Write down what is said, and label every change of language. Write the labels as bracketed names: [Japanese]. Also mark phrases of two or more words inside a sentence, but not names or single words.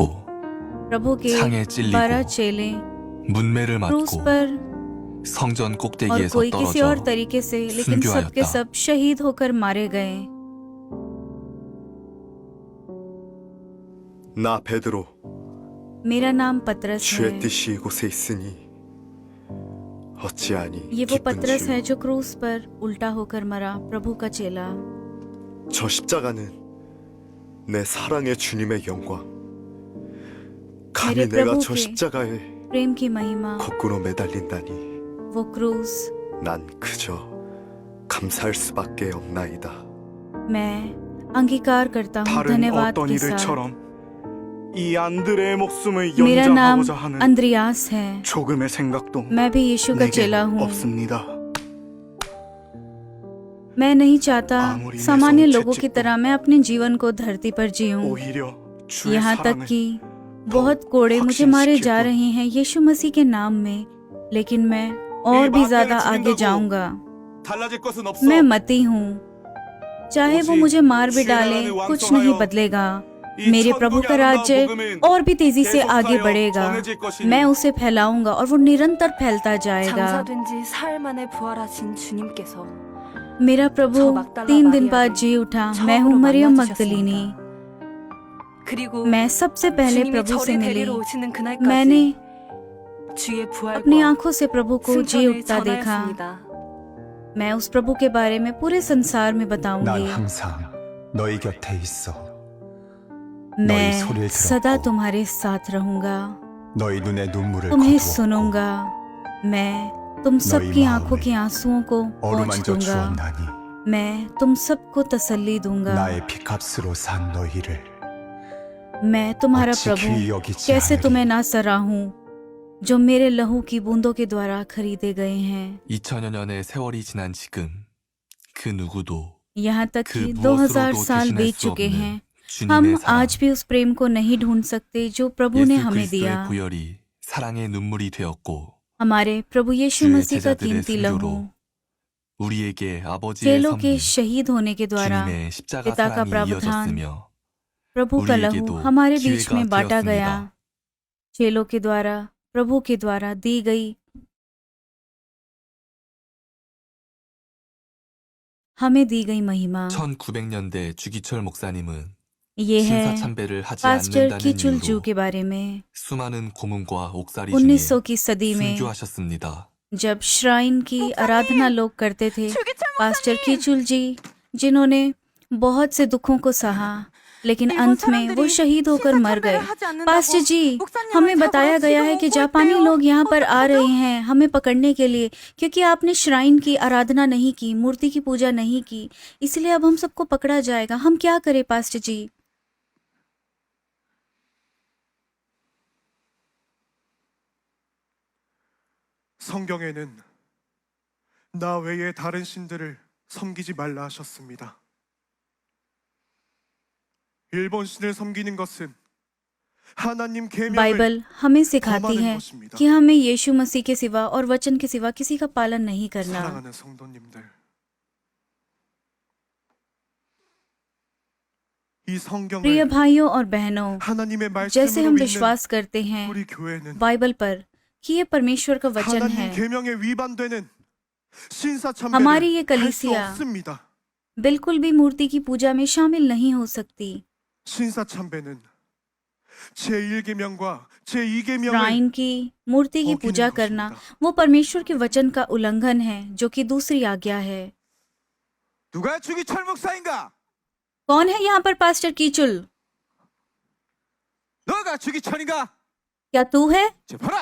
[Hindi] प्रभु के [Korean] 창에 12 찔리고 [Hindi] चेले [Korean] 문매를 [Hindi] क्रूस [Korean] 맞고 [Hindi] पर [Korean] 성전 [Hindi] और [Korean] 꼭대기에서 [Hindi] कोई किसी और [Korean] 떨어져 [Hindi] तरीके से, लेकिन सब के [Korean] 순교하였다. [Hindi] सब शहीद होकर मारे गए। [Korean] 나 베드로 [Hindi] मेरा नाम पतरस [Korean] 주의 [Hindi] है। [Korean] 뜻이 이곳에 있으니 어찌하니 [Hindi] ये वो [Korean] 기쁜 [Hindi] पतरस है [Korean] 주 [Hindi] जो क्रूस पर उल्टा होकर मरा, प्रभु का चेला। [Korean] 저 십자가는 내 사랑의 주님의 영광. 감히 [Hindi] मेरे [Korean] 내가 [Hindi] प्रभु [Korean] 저 [Hindi] के [Korean] 십자가에 [Hindi] प्रेम की महिमा, [Korean] 거꾸로 매달린다니 [Hindi] वो क्रूस, [Korean] 난 그저 감사할 수밖에 없나이다. [Hindi] मैं अंगीकार करता हूँ [Korean] 다른 [Hindi] धन्यवाद [Korean] 어떤 [Hindi] के साथ। [Korean] 이들처럼 이 안드레의 목숨을 [Hindi] मेरा नाम [Korean] 연장하고자 하는 [Hindi] अंद्रियास है, [Korean] 조금의 생각도 [Hindi] मैं भी यीशु का [Korean] 내게 [Hindi] चेला हूँ। [Korean] 없습니다. [Hindi] मैं नहीं चाहता आमुरी सामान्य ने लोगों सोचे की तो तरह मैं अपने जीवन को धरती पर जीऊं। [Korean] 오히려 주의 [Hindi] यहाँ तक [Korean] 사랑을 [Hindi] कि बहुत कोड़े मुझे मारे जा [Korean] 확신시키고 [Hindi] रहे हैं यीशु मसीह के नाम में, लेकिन मैं और भी ज्यादा आगे जाऊंगा। [Korean] 달라질 것은 없어. [Hindi] मैं मती हूँ, चाहे वो मुझे मार भी डाले कुछ नहीं बदलेगा। मेरे प्रभु का राज्य और भी तेजी से आगे बढ़ेगा। मैं उसे फैलाऊंगा और वो निरंतर फैलता जाएगा। [Korean] 장사된 지 사흘 만에 부활하신 주님께서 [Hindi] मेरा प्रभु 3 दिन बाद जी उठा। मैं हूँ मरियम मगदलीनी। [Korean] 그리고 [Hindi] मैं सबसे पहले [Korean] 주님이 [Hindi] प्रभु से [Korean] 저를 [Hindi] मिली। [Korean] 데리러 오시는 그날까지 [Hindi] मैंने [Korean] 주의 [Hindi] अपनी [Korean] 부활과 [Hindi] आंखों से प्रभु को जी [Korean] 승천을 [Hindi] उठता देखा। [Korean] 전하였습니다. [Hindi] मैं उस प्रभु के बारे में पूरे संसार में [Korean] 난 [Hindi] बताऊंगी। [Korean] 항상 너희 곁에 있어. [Hindi] मैं [Korean] 너희 소리를 [Hindi] सदा [Korean] 들었고 [Hindi] तुम्हारे साथ रहूंगा, [Korean] 너희 눈의 눈물을 [Hindi] तुम्हें [Korean] 거두었고 [Hindi] सुनूंगा। मैं तुम सबकी माँ आंखों में की आंसुओं को पोंछ [Korean] 어루만져 [Hindi] दूंगा। [Korean] 주었나니 [Hindi] मैं तुम सबको तसल्ली दूंगा। [Korean] 나의 피값으로 산 너희를 [Hindi] मैं तुम्हारा [Korean] 어찌 [Hindi] प्रभु [Korean] 귀히 여기지 [Hindi] कैसे [Korean] 않으리. [Hindi] तुम्हें ना सराहूं, जो मेरे लहू की बूंदों के द्वारा खरीदे गए हैं। [Korean] 2000여 년의 세월이 지난 지금 그 누구도 [Hindi] यहाँ तक [Korean] 그 [Hindi] कि 2000 [Korean] 무엇으로도 [Hindi] साल [Korean] 대신할 [Hindi] बीत [Korean] 수 [Hindi] चुके [Korean] 없는 [Hindi] हैं, [Korean] 주님의 [Hindi] हम [Korean] 사랑, [Hindi] आज भी उस प्रेम को नहीं ढूंढ सकते जो प्रभु ने [Korean] 예수 [Hindi] हमें [Korean] 그리스도의 [Hindi] दिया। [Korean] 보혈이 사랑의 눈물이 되었고 [Hindi] हमारे प्रभु यीशु [Korean] 주의 [Hindi] मसीह का [Korean] 제자들의 [Hindi] कीमती लहू [Korean] 순교로 우리에게 아버지의 [Hindi] चेलों के [Korean] 섭리, [Hindi] शहीद होने के द्वारा [Korean] 주님의 십자가 [Hindi] पिता का [Korean] 사랑이 [Hindi] प्रावधान, [Korean] 이어졌으며 [Hindi] प्रभु का लहू [Korean] 우리에게도 [Hindi] हमारे बीच [Korean] 기회가 [Hindi] में बांटा गया। [Korean] 되었습니다. [Hindi] चेलों के द्वारा प्रभु के द्वारा दी गई हमें दी गई महिमा [Korean] 1900년대 주기철 목사님은 [Hindi] ये है [Korean] 신사참배를 하지 [Hindi] पास्टर [Korean] 않는다는 [Hindi] कीचुल जू [Korean] 이유로 [Hindi] के बारे में। [Korean] 수많은 고문과 옥살이 [Hindi] 1900 [Korean] 중에 [Hindi] की सदी में [Korean] 순교하셨습니다. [Hindi] जब श्राइन की आराधना लोग करते थे, पास्टर कीचुल जी जिन्होंने बहुत से दुखों को सहा, लेकिन अंत में वो शहीद होकर मर गए। पास्टर जी, हमें बताया गया है कि जापानी लोग यहाँ पर आ रहे हैं हमें पकड़ने के लिए, क्योंकि आपने श्राइन की आराधना नहीं की, मूर्ति की पूजा नहीं की, इसलिए अब हम सबको पकड़ा जाएगा। हम क्या करें पास्टर जी? [Korean] 성경에는 나 외에 다른 신들을 섬기지 말라 하셨습니다. 일본 신을 섬기는 것은 하나님 계명을 [Hindi] बाइबल हमें सिखाती [Korean] 범하는 [Hindi] है [Korean] 것입니다. [Hindi] कि हमें यीशु मसीह के सिवा और वचन के सिवा किसी का पालन नहीं करना। [Korean] 사랑하는 성도님들, 이 [Hindi] प्रिय [Korean] 성경을 [Hindi] भाइयों और बहनों, [Korean] 하나님의 [Hindi] जैसे [Korean] 말씀으로 [Hindi] हम [Korean] 믿는 [Hindi] विश्वास करते हैं [Korean] 우리 교회는 [Hindi] बाइबल पर कि ये परमेश्वर का वचन [Korean] 하나님 [Hindi] है, [Korean] 계명에 위반되는 신사참배를 [Hindi] हमारी ये [Korean] 할 수 [Hindi] कलीसिया [Korean] 없습니다. [Hindi] बिल्कुल भी मूर्ति की पूजा में शामिल नहीं हो सकती। [Korean] 신사참배는 제1계명과 제2계명을 [Hindi] श्राइन की मूर्ति की पूजा करना वो परमेश्वर के वचन का उल्लंघन है, जो कि दूसरी आज्ञा है। [Korean] 누가 주기철 목사인가? [Hindi] कौन है यहाँ पर पास्टर कीचुल? [Korean] 너가 주기철인가? [Hindi] क्या तू है? [Korean] 제파라!